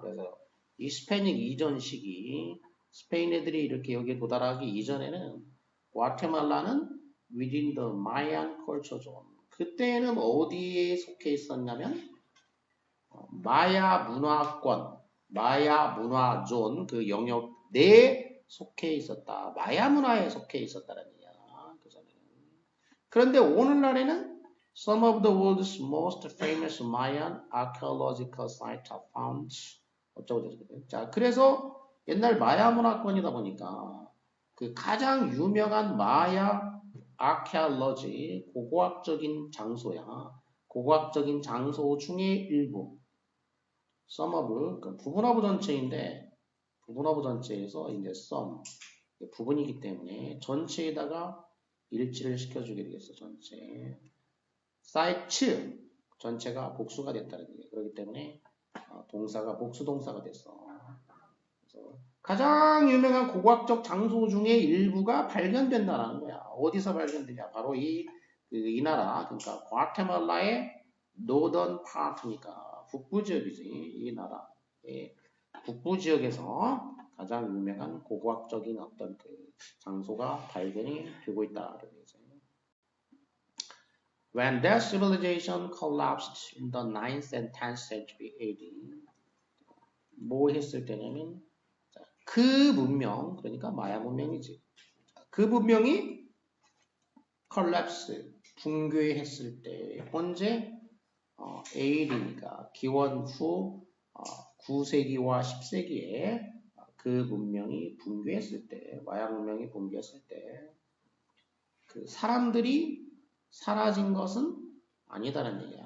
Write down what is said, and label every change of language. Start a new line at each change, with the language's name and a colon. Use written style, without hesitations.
Korean: 그래서 히스패닉 이전 시기, 스페인 애들이 이렇게 여기 도달하기 이전에는 과테말라는
English: within the Mayan culture zone.
Korean: 그때는 어디에 속해 있었냐면 마야 문화권, 마야 문화존 그 영역 내에 속해 있었다. 마야 문화에 속해 있었다는 얘기야. 그전에는. 그런데 오늘날에는
English: some of the world's most famous Mayan archaeological sites are found.
Korean: 어쩌고저쩌고. 자, 그래서 옛날 마야 문화권이다 보니까 그 가장 유명한 마야 archaeology, 고고학적인 장소야. 고고학적인 장소 중에 일부. some of, 그러니까 부분어부 전체인데 부분어부 전체에서 이제 some 부분이기 때문에 전체에다가 일치를 시켜주게 되겠어. 전체. sites 전체가 복수가 됐다는 얘기예요. 그렇기 때문에 동사가 복수 동사가 됐어. 그래서 가장 유명한 고고학적 장소 중에 일부가 발견된다는 거야. 어디서 발견되냐? 바로 이 나라, 그러니까 과테말라의 노던 파트니까 북부 지역이지. 이 나라의 북부 지역에서 가장 유명한 고고학적인 어떤 그 장소가 발견이 되고 있다는 얘기죠.
English: When that civilization collapsed in the 9th and 10th century AD,
Korean: 뭐 했을 때냐면 그 문명, 그러니까 마야 문명이지. 그 문명이 collapse, 붕괴했을 때 언제? AD니까 기원 후 9세기와 10세기에 그 문명이 붕괴했을 때, 마야 문명이 붕괴했을 때 그 사람들이 사라진 것은 아니다라는 얘기야.